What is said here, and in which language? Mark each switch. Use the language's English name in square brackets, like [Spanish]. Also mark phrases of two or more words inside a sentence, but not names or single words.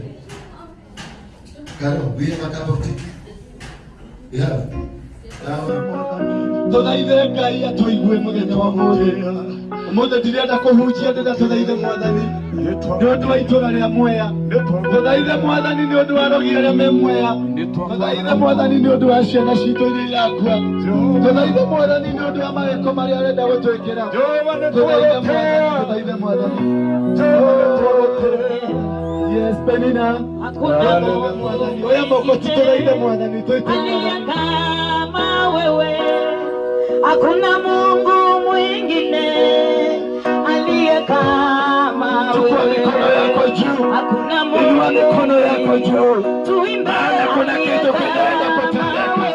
[English] Carol, we have a cup of tea. We have. [Kikuyu] Tũthaithe Ngai atũigue mũthenya wa mũthia. Ũmũthĩ ndirenda kũhunjia, ndĩrenda tũthaithe Mwathani nĩ ũndũ wa itũũra rĩa Mwea. Tũthaithe Mwathani nĩ ũndũ wa rogi arĩa me Mwea. Tũthaithe Mwathani nĩ ũndũ wa ciana citũ iria irakua. Tũthaithe Mwathani nĩ ũndũ wa mawĩko marĩa arenda gũtwĩkĩra. Tũthaithe Mwathani. Yes, Penina. Oya moko tutũthaithe Mwathani, twĩtĩkĩre. [Swahili] Kama wewe hakuna Mungu mwingine aliye kama wewe. Hakuna Mungu. Inua mikono yako juu. Tuimbe. Kuna kitu kinaenda kutendeka.